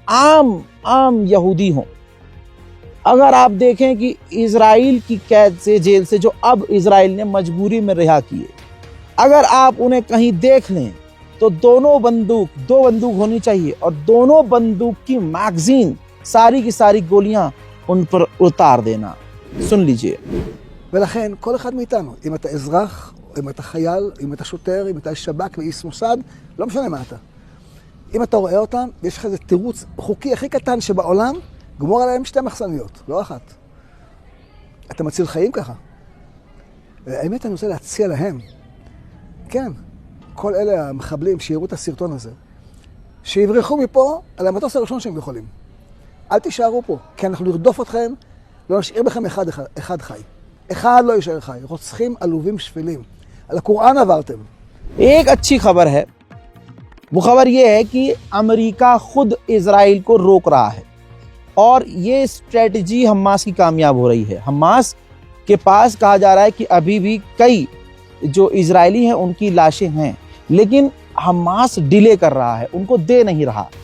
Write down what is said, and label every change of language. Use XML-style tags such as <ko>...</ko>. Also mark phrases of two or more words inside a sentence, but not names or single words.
<hi>आम यहूदी हो, अगर आप देखें कि इजराइल की कैद से, जेल से, जो अब इजराइल ने मजबूरी में रिहा किए, अगर आप उन्हें कहीं देख लें तो दो बंदूक होनी चाहिए और दोनों बंदूक की मैगजीन, सारी की सारी गोलियां उन पर उतार देना। सुन लीजिए।</hi> <he>ולכן כל אחד מאיתנו, אם אתה אזרח, אם אתה חייל, אם אתה שוטר, אם אתה שב"כ ואיש מוסד, לא משנה מה אתה. אם אתה רואה אותם, ויש לך איזה תירוץ חוקי הכי קטן שבעולם, גמור עליהם 2 מחסניות, לא 1. אתה מציל חיים ככה. האמת אני רוצה להציע להם, כן, כל אלה המחבלים שיראו את הסרטון הזה, שיברחו מפה על המטוס הראשון שהם יכולים. אל תישארו פה, כי אנחנו נרדוף אתכם, לא נשאיר בכם אחד חי. אחד לא יישאר חי, רוצחים עלובים שפלים. על הקוראן עברתם.</he> <hi>एक अच्छी खबर है, वो खबर ये है कि अमेरिका खुद इजराइल को रोक रहा है और ये स्ट्रेटजी हमास की कामयाब हो रही है। हमास के पास कहा जा रहा है कि अभी भी कई जो इजरायली हैं उनकी लाशें हैं, लेकिन हमास डिले कर रहा है, उनको दे नहीं रहा।</hi>